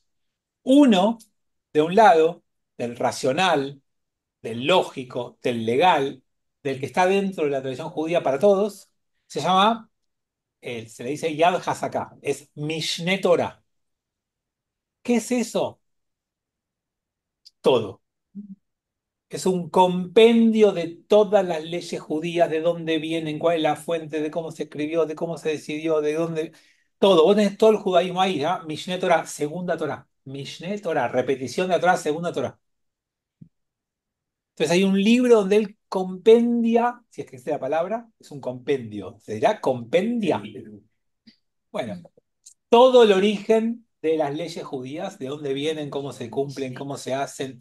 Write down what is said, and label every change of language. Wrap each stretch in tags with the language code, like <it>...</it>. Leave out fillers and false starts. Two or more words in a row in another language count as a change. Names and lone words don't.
<es>Uno, de un lado, del racional, del lógico, del legal, del que está dentro de la tradición judía para todos, se llama, se le dice Yad HaSaká, es Mishneh Torah. ¿Qué es eso? Todo. Es un compendio de todas las leyes judías, de dónde vienen, cuál es la fuente, de cómo se escribió, de cómo se decidió, de dónde. Todo. Vos tenés todo el judaísmo ahí, ¿ah? Mishneh Torah, segunda Torah. Mishneh Torah, repetición de la Torah, segunda Torah. Entonces hay un libro donde él compendia, si es que existe la palabra, es un compendio. ¿Se dirá compendia? Bueno, todo el origen de las leyes judías, de dónde vienen, cómo se cumplen, cómo se hacen.</es>